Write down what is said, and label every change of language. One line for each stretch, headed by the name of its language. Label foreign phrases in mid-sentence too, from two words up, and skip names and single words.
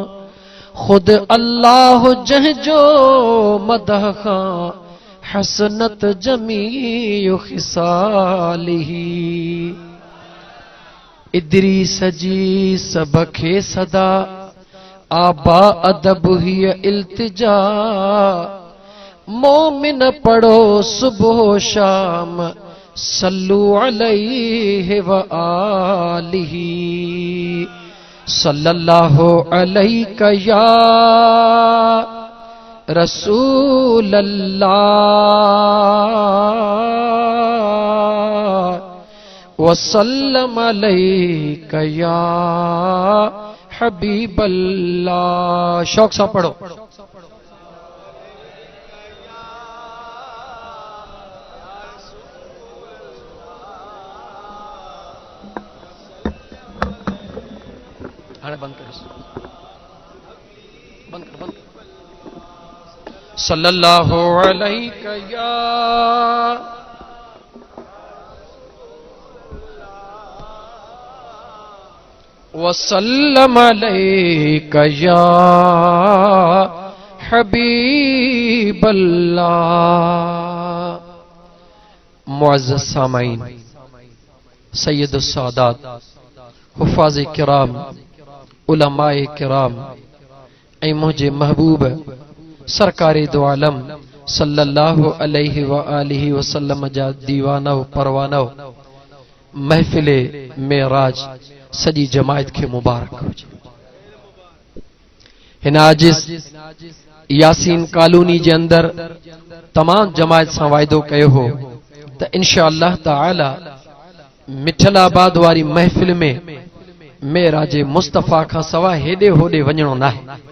Sindhi: खुद अल्लाह जंहिंजो मदह खां
Arabic: حسنت جميع خصاله.
Sindhi: इदरीस जी सब खे सदा आबा अदब हिय इल्तिजा। मोमिन पढ़ो सुबह शाम
Arabic: صلوا عليه وآله. صلى الله عليك يا رسول الله وسلم عليك يا حبيب الله.
Sindhi: शौक सा पढ़ो। बंद कर, बंद कर, बंद कर।
Arabic: صلى الله عليك يا وسلم عليك يا حبيب الله.
Sindhi: मुअज़्ज़ज़ सामाईन, सय्यदुस सादात, हुफ़ाज़ किराम, उलमाए किराम ऐं मुझे महबूब सरकारे दो आलम
Arabic: صلى الله عليه وآله وسلم
Sindhi: जा दीवाना परवाना महफिले मेराज सजी जमायत के मुबारक हुजे। हिन आजिज़ यासीन कॉलोनी जे अंदर तमाम जमायत सां वाइदो कयो हो त इंशाअल्लाह ताला मिठलाबाद वारी महफिल में मेराजे मुस्तफ़ा खां सवा हेॾे होॾे वञणो न आहे।